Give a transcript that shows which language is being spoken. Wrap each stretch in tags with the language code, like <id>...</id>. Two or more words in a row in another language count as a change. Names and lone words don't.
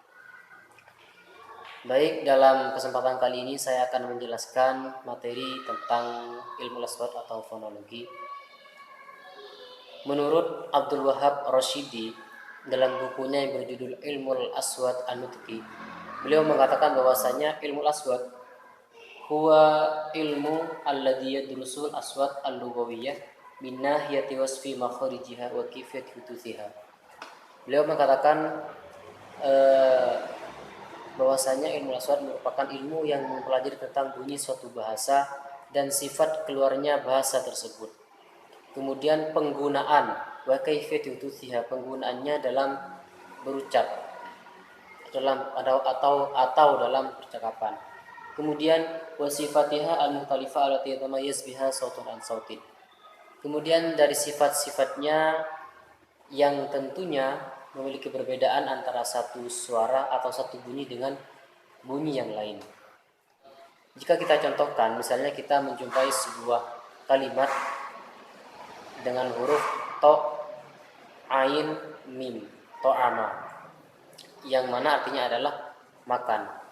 <id>Baik, dalam kesempatan kali ini saya akan menjelaskan materi tentang ilmu aswad atau fonologi. Menurut Abdul Wahab Rashidi dalam bukunya yang berjudul Ilmul Aswad An-Nutqi, beliau mengatakan bahwasanya ilmu aswad</id> <ar>هو علم الذي يدرس الأصوات اللغوية من ناحية وصف مخارجها وكيفية حدوثها.</ar> <id>Beliau mengatakan bahwasanya ilmu aswad merupakan ilmu yang mempelajari tentang bunyi suatu bahasa dan sifat keluarnya bahasa tersebut. Kemudian penggunaan</id> <ar>وكيفية حدوثها,</ar> <id>penggunaannya dalam berucap atau dalam percakapan.</id> <ar>Kemudian وصفاتها المختلفة التي يتميز بها صوت عن صوت.</ar> <id>Kemudian dari sifat-sifatnya yang tentunya memiliki perbedaan antara satu suara atau satu bunyi dengan bunyi yang lain. Jika kita contohkan, misalnya kita menjumpai sebuah kalimat dengan huruf to, ain, mim, to'ama, yang mana artinya adalah makan.</id>